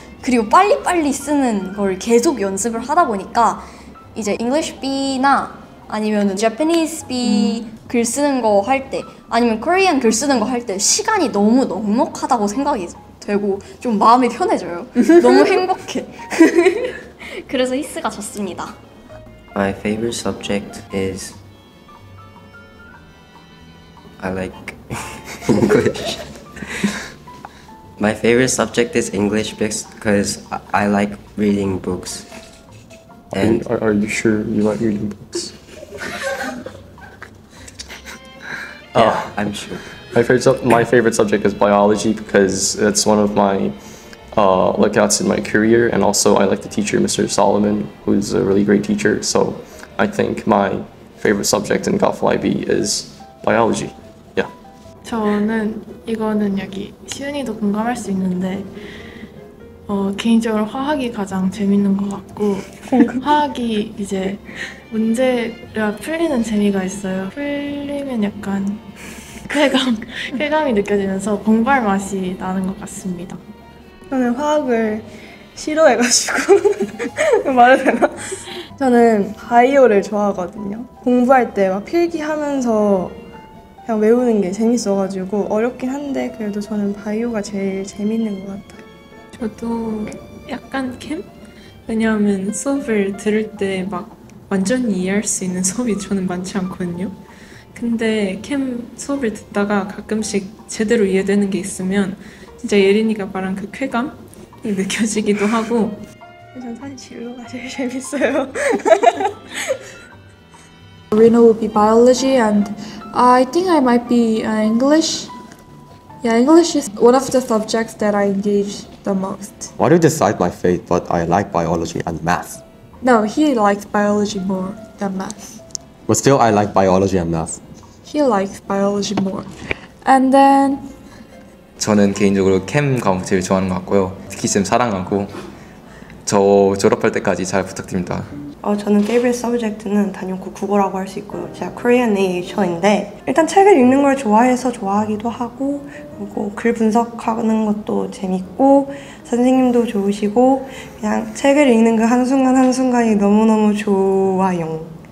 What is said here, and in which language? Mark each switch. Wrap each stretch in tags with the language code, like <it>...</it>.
<ko>그리고 빨리빨리 쓰는 걸 계속 연습을 하다 보니까 이제 English B나 아니면 Japanese B 글 쓰는 거 할 때 아니면 Korean 글 쓰는 거 할 때 시간이 너무 넉넉하다고 생각이 되고 좀 마음이 편해져요. 너무 행복해. 그래서 히스가 좋습니다.</ko> <en>My favorite subject is I like English. My favorite subject is English because I like reading books. And are you sure you like reading books? Yeah, I'm sure. My favorite subject is biology because it's one of my lookouts in my career, and also I like the teacher, Mr. Solomon, who's a really great teacher. So I think my favorite subject in GAFL IB is biology. Yeah.</en> <ko>저는 이거는 여기 시은이도 공감할 수 있는데 개인적으로 화학이 가장 재밌는 것 같고 화학이 이제 문제가 풀리는 재미가 있어요. 풀리면 약간 쾌감이 느껴지면서 공부할 맛이 나는 것 같습니다. 저는 화학을 싫어해가지고 말해도 되나? 저는 바이오를 좋아하거든요. 공부할 때 막 필기하면서 그냥 외우는 게 재밌어가지고 어렵긴 한데 그래도 저는 바이오가 제일 재밌는 것 같아요. 저도 약간 캠? 왜냐하면 수업을 들을 때 막 완전히 이해할 수 있는 수업이 저는 많지 않거든요. 근데 캠 수업을 듣다가 가끔씩 제대로 이해되는 게 있으면 진짜 예린이가 말한 그 쾌감이 느껴지기도 하고. 전 사실 진로가 제일 재밌어요.</ko> <en>Reno will be biology, and I think I might be English. Yeah, English is one of the subjects that I engage the most. Why do you decide my fate, but I like biology and math? No, he likes biology more than math. But still, I like biology and math. He likes biology more. And then</en> <ko>저는 개인적으로 캠 과목 제일 좋아하는 것 같고요. 특히 쌤 사랑하고 저 졸업할 때까지 잘 부탁드립니다. 저는</ko> <en>favorite subject</en> <ko>는 단연코 국어라고 할 수 있고요. 제가 Korean Asia인데 일단 책을 읽는 걸 좋아해서 좋아하기도 하고 그리고 글 분석하는 것도 재밌고 선생님도 좋으시고 그냥 책을 읽는 그 한순간 한순간이 너무너무 좋아요.</ko>